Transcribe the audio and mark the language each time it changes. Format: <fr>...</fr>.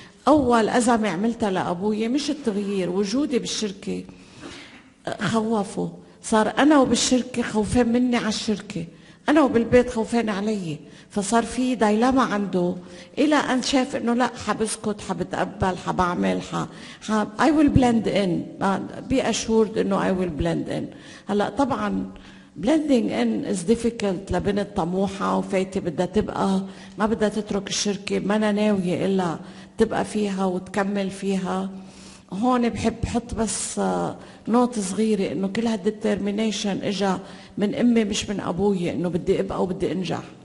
<ar>أول أزمة عملتها لأبوي مش التغيير، وجودي بالشركة خوفه. صار أنا وبالشركة خوفان مني على الشركة، أنا وبالبيت خوفان علي. فصار في دايلاما عنده إلى أن شاف إنه لا، حبسكت، حبتقبل، حبعمل،</ar> <en>I will blend in. be assured</en> <ar>إنه</ar> <en>I will blend in.</en> <ar>هلا طبعا</ar> <en>blending in is difficult</en> <ar>لبنت طموحة وفايتة بدها تبقى، ما بدها تترك الشركة، ما أنا ناوية إلا تبقى فيها وتكمل فيها. هون بحب حط بس نوت صغيرة إنه كل هالديترمينيشن إجا من أمي مش من أبوي، إنه بدي أبقى وبدي أنجح.</ar>